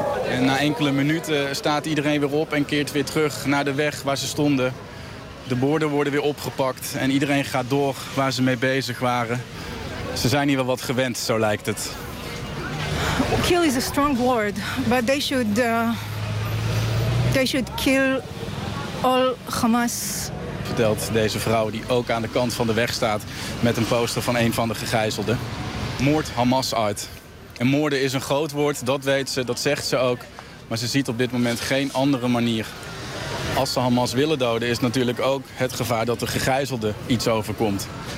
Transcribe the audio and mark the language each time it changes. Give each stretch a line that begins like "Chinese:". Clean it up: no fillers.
Dutch: En na enkele minuten staat iedereen weer op en keert weer terug naar de weg waar ze stonden. De borden worden weer opgepakt en iedereen gaat door waar ze mee bezig waren. Ze zijn hier wel wat gewend, zo lijkt het.
English: Kill is a strong word, but they should kill all Hamas.
Dutch: Vertelt deze vrouw die ook aan de kant van de weg staat met een poster van een van de gegijzelden. Moord Hamas uit. En moorden is een groot woord, dat weet ze, dat zegt ze ook. Maar ze ziet op dit moment geen andere manier. Als ze Hamas willen doden, is natuurlijk ook het gevaar dat de gegijzelde iets overkomt.